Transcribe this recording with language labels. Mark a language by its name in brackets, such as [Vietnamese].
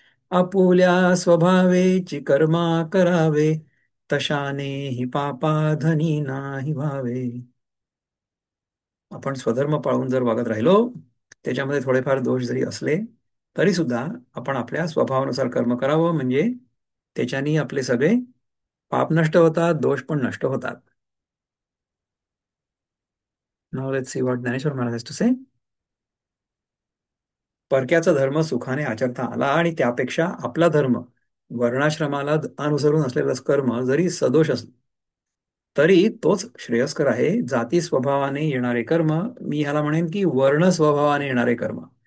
[Marathi] आपुल्या स्वभावेची कर्मा करावे, तशाने ही पापाधनी नाही व्हावे. आपण स्वधर्म पाळून जर वागत राहिलो, त्याच्यामध्ये थोडेफार दोष जरी असले तरी सुद्धा आपण आपल्या स्वभावानुसार कर्म करावं, म्हणजे त्याच्यानी आपले सगळे पाप नष्ट होतात, दोष पण नष्ट होतात. [English] Now let's see what Dnyaneshwar Maharaj has to say. [Marathi] परक्याचा धर्म सुखाने आचरता आला आणि त्यापेक्षा आपला धर्म वर्णाश्रमाला अनुसरून असलेलं कर्म जरी सदोष असलं तरी तोच श्रेयस्कर आहे. जाती स्वभावाने येणारे कर्म, मी ह्याला म्हणेन की वर्ण स्वभावाने येणारे कर्म.